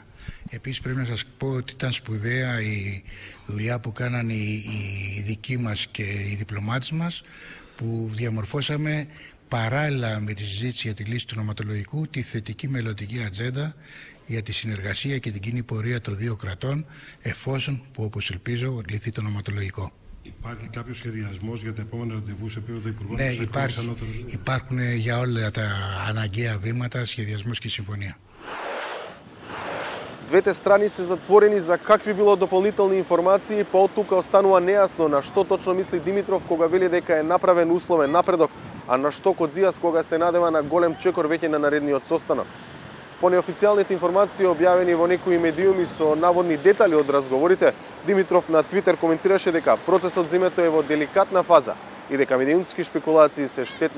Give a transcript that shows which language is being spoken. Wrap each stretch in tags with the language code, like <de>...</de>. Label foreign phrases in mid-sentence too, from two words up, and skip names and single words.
<el>Επίσης πρέπει να σας πω ότι ήταν σπουδαία η δουλειά που κάνανε οι δικοί μας και οι διπλωμάτες μας που διαμορφώσαμε παράλληλα με τη συζήτηση για τη λύση του νοματολογικού τη θετική μελλοντική ατζέντα για τη συνεργασία και την κοινή πορεία των δύο κρατών, εφόσον, που όπως ελπίζω, λυθεί το νοματολογικό. Υπάρχει κάποιο σχεδιασμό για τα επόμενα ραντεβού σε επίπεδο υπουργών? Ναι, υπάρχουν για όλα τα αναγκαία βήματα σχεδιασμός και συμφωνία.</el> <mk>Двете страни се затворени за какви било дополнителни информации, па од тука останува нејасно на што точно мисли Димитров кога вели дека е направен условен напредок, а на што Коцзиас кога се надева на голем чекор веќе на наредниот состанок. По неофицијалните информации објавени во некои медиуми со наводни детали од разговорите, Димитров на Твитер коментираше дека процесот за името е во деликатна фаза и дека медиумски шпекулации се штетни.</mk>